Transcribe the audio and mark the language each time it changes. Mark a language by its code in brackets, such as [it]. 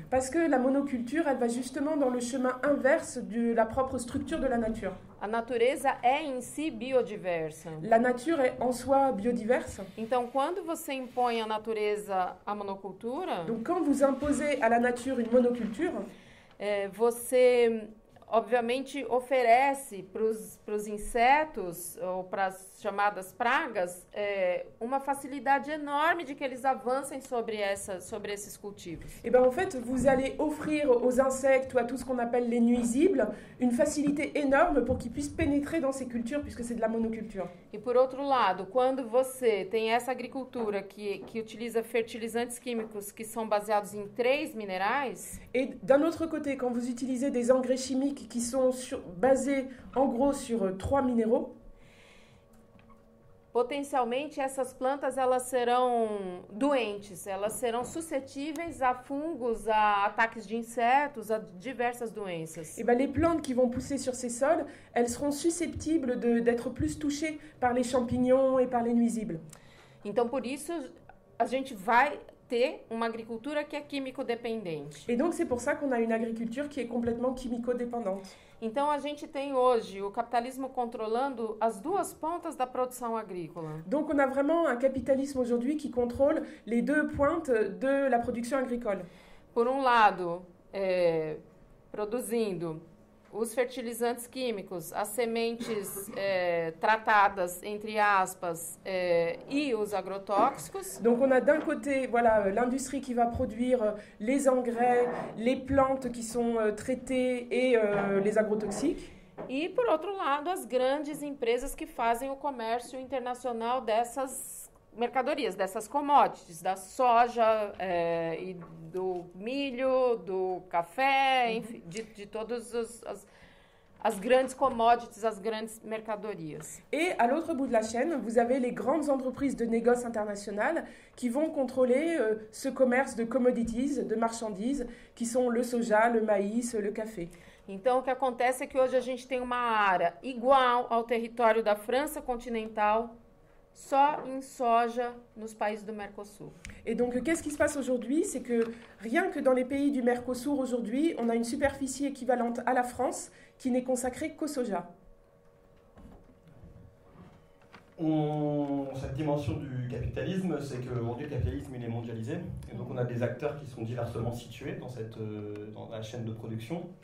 [fr] Parce que la monoculture, elle va justement dans le chemin inverse de la propre structure de la nature. [pt] A natureza é em si biodiversa. [fr] La nature est en soi biodiverse. [pt] Então, quando você impõe à natureza a monocultura, [fr] Donc quand vous imposez à la nature une monoculture, [pt] você obviamente oferece para os insetos ou para as chamadas pragas uma facilidade enorme de que eles avancem sobre esses cultivos. [fr] et ben en fait, vous allez offrir aux insectes ou à tout ce qu'on appelle les nuisibles une facilité énorme pour qu'ils puissent pénétrer dans ces cultures puisque c'est de la monoculture. [pt] E por outro lado, quando você tem essa agricultura que utiliza fertilizantes químicos que são baseados em 3 minerais, [fr] Et d'un autre côté, quand vous utilisez des engrais chimiques qui sont basés en gros sur 3 minéraux, [pt] potencialmente essas plantas elas serão doentes, elas serão suscetíveis a fungos, a ataques de insetos, a diversas doenças. [fr] et ben les plantes qui vont pousser sur ces sols, elles seront susceptibles d'être plus touchées par les champignons et par les nuisibles. [pt] Então, por isso, a gente vai ter uma agricultura que é químico-dependente. [fr] Et donc c'est pour ça qu'on a une agriculture qui est complètement chimico-dépendante. [pt] Então, a gente tem hoje o capitalismo controlando as duas pontas da produção agrícola. [fr] Donc on a vraiment un capitalisme aujourd'hui qui contrôle les deux pointes de la production agricole. [pt] Por um lado, produzindo os fertilizantes químicos, as sementes tratadas, entre aspas, e os agrotóxicos. [fr] Donc on a d'un côté voilà, l'industrie qui va produire les engrais, les plantes qui sont traitées et les agrotoxiques. [pt] E, por outro lado, as grandes empresas que fazem o comércio internacional dessas mercadorias, dessas commodities, da soja e do milho, do café, enfim, de todas as grandes commodities, as grandes mercadorias. [fr] Et à l'autre bout de la chaîne, vous avez les grandes entreprises de négoce internationales qui vont contrôler ce commerce de commodities, de marchandises, qui sont le soja, le maïs, le café. [pt] Então, o que acontece é que hoje a gente tem uma área igual ao território da França continental, só em soja nos países do Mercosul. [fr] Et donc, qu'est-ce qui se passe aujourd'hui? C'est que rien que dans les pays du Mercosur aujourd'hui, on a une superficie équivalente à la France qui n'est consacrée qu'au soja. Cette dimension du capitalisme, c'est qu'aujourd'hui le capitalisme il est mondialisé, et donc on a des acteurs qui sont diversement situés dans la chaîne de production.